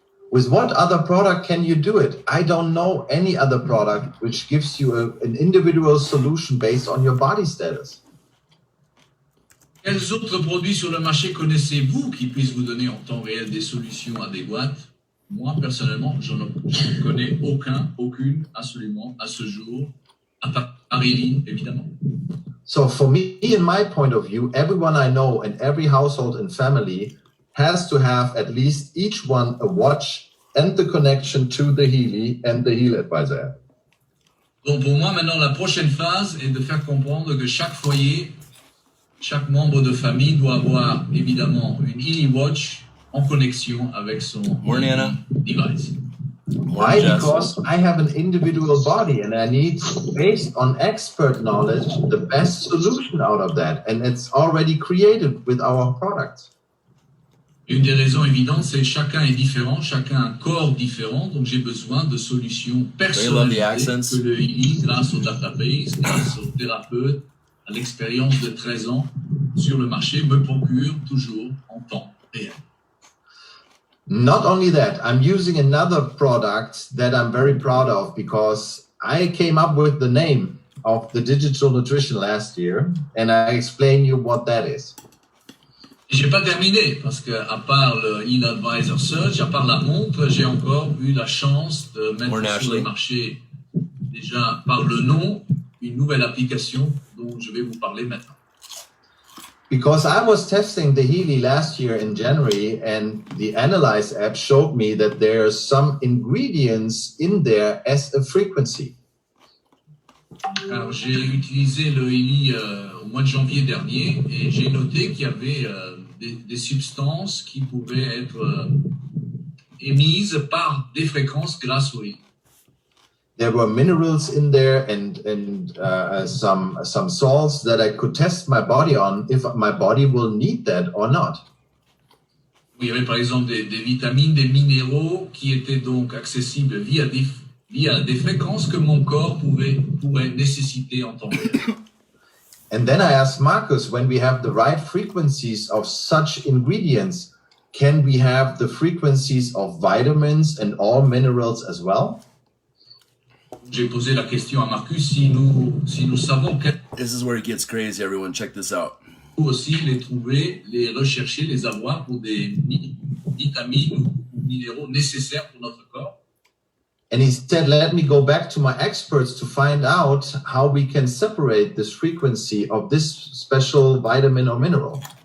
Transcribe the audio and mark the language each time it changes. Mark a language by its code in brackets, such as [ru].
[en] With what other product can you do it? I don't know any other product which gives you an individual solution based on your body status. [fr] Quels autres produits sur le marché connaissez-vous qui puissent vous donner en temps réel des solutions adéquates? Moi, personnellement, je ne connais aucune, absolument, à ce jour, à part Healy, évidemment. [en] So for me, in my point of view, everyone I know and every household and family has to have at least each one a watch and the connection to the Healy and the Heal Advisor app. [fr] Donc pour moi, maintenant, la prochaine phase est de faire comprendre que chaque foyer, chaque membre de famille doit avoir évidemment une Healy Watch en connexion avec son device. [en] Why? Because I have an individual body and I need, based on expert knowledge, the best solution out of that. And it's already created with our products. [fr] Une des raisons évidentes, c'est que chacun est différent, chacun a un corps différent, donc j'ai besoin de solutions personnalisées que le Healy, grâce au database, grâce au thérapeute, à l'expérience de 13 ans sur le marché, me procure toujours en temps réel. [en] Not only that, I'm using another product that I'm very proud of because I came up with the name of the digital nutrition last year, and I explain you what that is. [fr] J'ai pas terminé parce que à part le Heal Advisor Search, à part la montre, j'ai encore eu la chance de mettre sur le marché déjà par le nom une nouvelle application dont je vais vous parler maintenant. [en] Because I was testing the Healy last year in January, and the Analyze app showed me that there are some ingredients in there as a frequency. [fr] Alors, j'ai utilisé le Healy au mois de janvier dernier et j'ai noté qu'il y avait des substances qui pouvaient être émises par des fréquences grâce au Healy. [en] There were minerals in there and some salts that I could test my body on if my body will need that or not. [fr] Il y avait par exemple des vitamines, des minéraux qui étaient donc accessibles via des fréquences que mon corps pourrait nécessiter en temps réel. [en] And then I asked Marcus, when we have the right frequencies of such ingredients, can we have the frequencies of vitamins and all minerals as well? [fr] J'ai posé la question à Marcus si nous savons quels [en] This is where it gets crazy, everyone. Check this out. [fr] aussi les trouver, les rechercher, les avoir pour des vitamines ou minéraux nécessaires pour notre corps. [en] And he said, let me go back to my experts to find out how we can separate this frequency of this special vitamin or mineral.